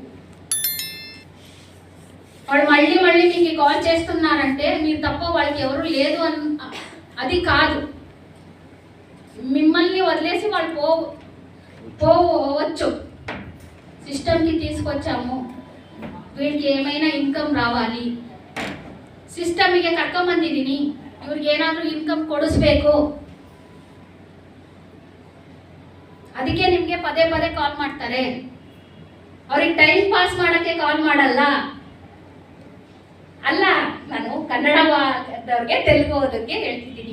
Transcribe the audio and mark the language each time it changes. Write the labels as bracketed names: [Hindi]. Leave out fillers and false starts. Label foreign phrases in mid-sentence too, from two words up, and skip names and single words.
[Telugu] వాళ్ళు మళ్ళీ మీకు కాల్ చేస్తున్నారంటే మీరు తప్ప వాళ్ళకి ఎవరు లేదు అది కాదు. మిమ్మల్ని వదిలేసి వాళ్ళు పోవచ్చు. సిస్టమ్కి తీసుకొచ్చాము వీడికి ఏమైనా ఇన్కమ్ రావాలి, [Kannada] ಸಿಸ್ಟಮಿಗೆ ಕರ್ಕೊಂಬಂದಿದ್ದೀನಿ, ಇವ್ರಿಗೆ ಏನಾದರೂ ಇನ್ಕಮ್ ಕೊಡಿಸ್ಬೇಕು. ಅದಕ್ಕೆ ನಿಮಗೆ ಪದೇ ಪದೇ ಕಾಲ್ ಮಾಡ್ತಾರೆ. ಅವ್ರಿಗೆ [English] time pass [Kannada] ಮಾಡೋಕ್ಕೆ ಕಾಲ್ ಮಾಡಲ್ಲ. ಅಲ್ಲ, ನಾನು ಕನ್ನಡದವ್ರಿಗೆ ತೆಲುಗುದಕ್ಕೆ ಹೇಳ್ತಿದ್ದೀನಿ.